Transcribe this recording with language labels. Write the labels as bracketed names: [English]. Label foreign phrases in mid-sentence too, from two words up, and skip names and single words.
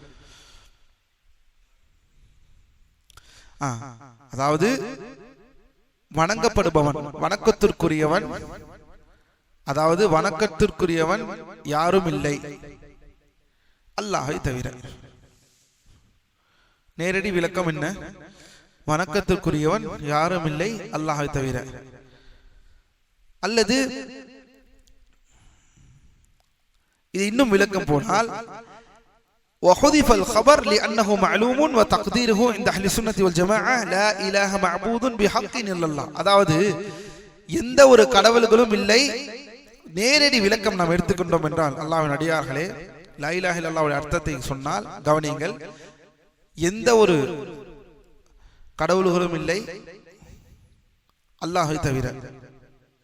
[Tamil] அதாவது வணங்கப்படுபவன், வணக்கத்திற்குரியவன், அதாவது வணக்கத்திற்குரியவன் யாரும் இல்லை அல்லாஹை தவிர. நேரடி விளக்கம் என்ன? வணக்கத்திற்குரியவன் யாரும் இல்லை அல்லாஹை தவிர. அல்லது இது இன்னும் விளக்கம் போனால், [Arabic] وحذف الخبر لأنه معلوم وتقديره عند أهل السنة والجماعة لا إله معبود بحق إلا الله. [Tamil] அதாவது எந்த ஒரு கடவுள்களும் இல்லை. நேரடி விளக்கம் நாம் எடுத்துக்கொண்டோம் என்றால், அல்லாஹ்வின் அடியார்களே, [Arabic] لا إله إلا الله [Tamil] அர்த்தத்தை சொன்னால் கவனியுங்கள், எந்த ஒரு கடவுள்களும் இல்லை அல்லாஹை தவிர.